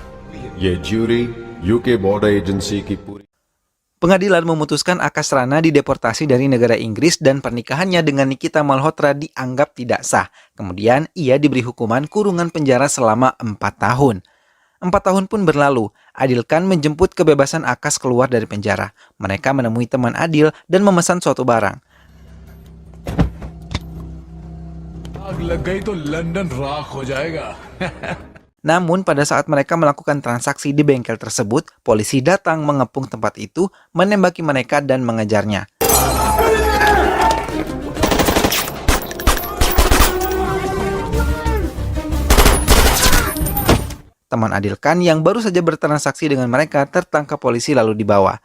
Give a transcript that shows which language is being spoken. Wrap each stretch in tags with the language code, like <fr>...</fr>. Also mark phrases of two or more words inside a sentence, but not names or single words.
<hi>ये ज्यूरी यूके बॉर्डर एजेंसी की पूरी</hi> <id>Pengadilan memutuskan Akash Rana dideportasi dari negara Inggris dan pernikahannya dengan Nikita Malhotra dianggap tidak sah. Kemudian ia diberi hukuman kurungan penjara selama 4 tahun. 4 tahun pun berlalu, Adil Khan menjemput kebebasan Akash keluar dari penjara. Mereka menemui teman Adil dan memesan suatu barang.</id> <hi>आग लग गई तो लंदन राख हो जाएगा।</hi> <id>Namun pada saat mereka melakukan transaksi di bengkel tersebut, polisi datang mengepung tempat itu, menembaki mereka dan mengejarnya. Teman Adil Khan yang baru saja bertransaksi dengan mereka tertangkap polisi lalu dibawa.</id>